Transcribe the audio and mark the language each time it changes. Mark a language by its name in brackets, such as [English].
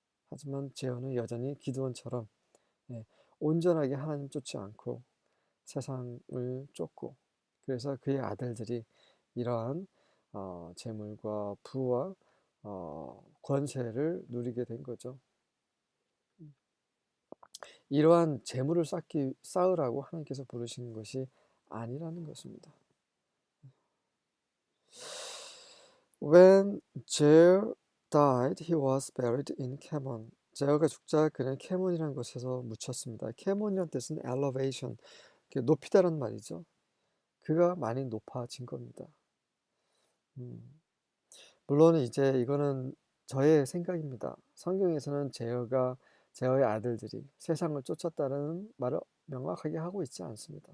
[Korean] 하지만 제어는 여전히 기드온처럼 온전하게 하나님 쫓지 않고 세상을 쫓고, 그래서 그의 아들들이 이러한 재물과 부와 권세를 누리게 된 거죠. 이러한 재물을 쌓으라고 하나님께서 부르시는 것이 아니라는 것입니다. [English] When Jair died, he was buried in Kemon. [Korean] 제어가 죽자 그는 케몬이라는 곳에서 묻혔습니다. 케몬이라는 뜻은 elevation, 높이다라는 말이죠. 그가 많이 높아진 겁니다. 물론 이제 이거는 저의 생각입니다. 성경에서는 제어의 아들들이 세상을 쫓았다는 말을 명확하게 하고 있지 않습니다.